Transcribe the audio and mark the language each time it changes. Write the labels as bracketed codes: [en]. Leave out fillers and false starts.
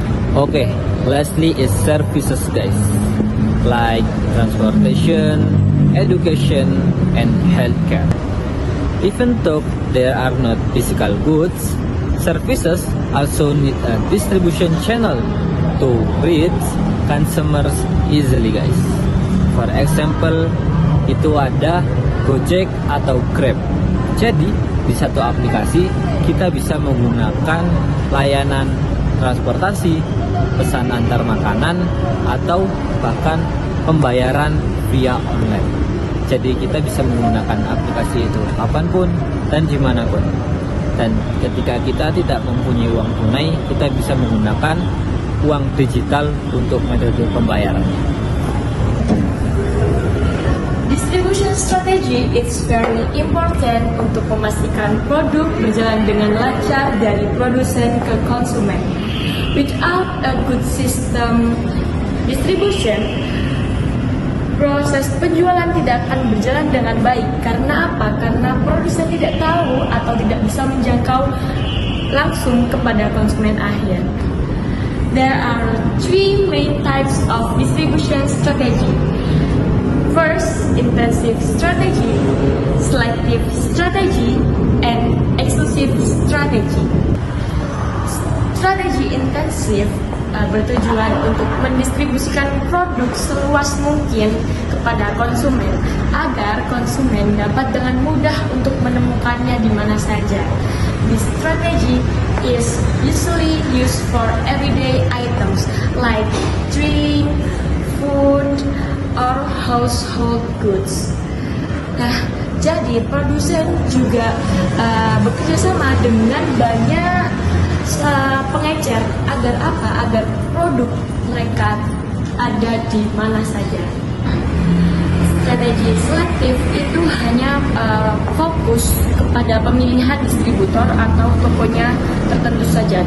[en] Okay, lastly is services, guys, like transportation, education, and healthcare. Even though there are not physical goods, services also need a distribution channel to reach consumers easily, guys. For example, [id] itu ada Gojek atau Grab. Jadi, di satu aplikasi kita bisa menggunakan layanan transportasi, pesan antar makanan, atau bahkan pembayaran via online. Jadi kita bisa menggunakan aplikasi itu kapanpun dan dimanapun. Dan ketika kita tidak mempunyai uang tunai, kita bisa menggunakan uang digital untuk metode pembayaran. [en] Distribution strategy is very important [id] untuk memastikan produk berjalan dengan lancar dari produsen ke konsumen. [en] Without a good system distribution, [id] proses penjualan tidak akan berjalan dengan baik. Karena apa? Karena produsen tidak tahu atau tidak bisa menjangkau langsung kepada konsumen akhir. [en] There are three main types of distribution strategy. First, intensive strategy, selective strategy, and exclusive strategy. Strategy intensive [id] bertujuan untuk mendistribusikan produk seluas mungkin kepada konsumen agar konsumen dapat dengan mudah untuk menemukannya di mana saja. [en] This strategy is usually used for everyday items like drink, food, or household goods. [id] Nah, jadi produsen juga bekerja sama dengan banyak pengecer agar apa? Agar produk mereka ada di mana saja. Strategi selektif itu hanya fokus kepada pemilihan distributor atau tokonya tertentu saja.